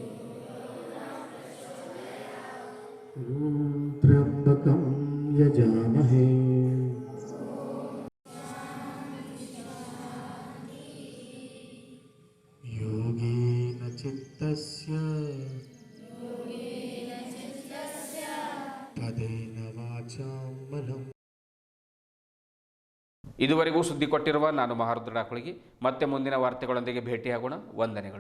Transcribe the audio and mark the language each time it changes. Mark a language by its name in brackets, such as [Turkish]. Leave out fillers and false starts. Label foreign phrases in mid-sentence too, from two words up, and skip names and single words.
[Sanskrit] ॐ त्र्यम्बकं यजामहे योगेन चित्तस्य पदेन वाचां मनम्. [Kannada] ಇದುವರೆಗೂ ಸುದ್ದಿ ಕೊಟ್ಟಿರುವ ನಾನು ಮಹಾರುದ್ರ ಡಾಕುಳಿಗಿ. ಮತ್ತೆ ಮುಂದಿನ ವಾರ್ತೆಗಳೊಂದಿಗೆ ಭೇಟಿಯಾಗೋಣ. ವಂದನೆಗಳು.